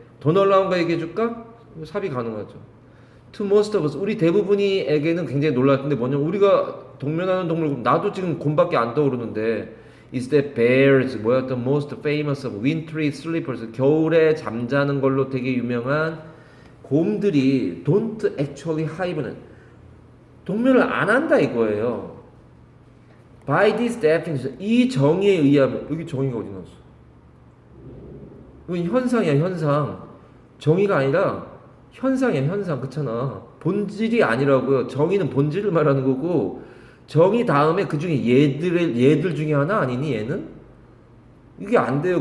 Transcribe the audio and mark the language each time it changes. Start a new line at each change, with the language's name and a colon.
Korean: 더 놀라운 거 얘기해 줄까? 삽입 가능하죠.
English: To most of us,
Korean: 우리 대부분이에게는 굉장히 놀랐는데 뭐냐면 우리가 동면하는 동물 나도 지금 곰밖에 안 떠오르는데
English: is that bears
Korean: 뭐야
English: the most famous of wintry sleepers
Korean: 겨울에 잠자는 걸로 되게 유명한 곰들이
English: don't actually hibernate.
Korean: 동면을 안 한다 이거예요.
English: By this definition,
Korean: 이 정의에 의하면 여기 정의가 어디 나왔어? 이건 현상이야 현상. 정의가 아니라 현상이야 현상. 그렇잖아. 본질이 아니라고요. 정의는 본질을 말하는 거고 정의 다음에 그 중에 얘들 중에 하나 아니니 얘는? 이게 안 돼요.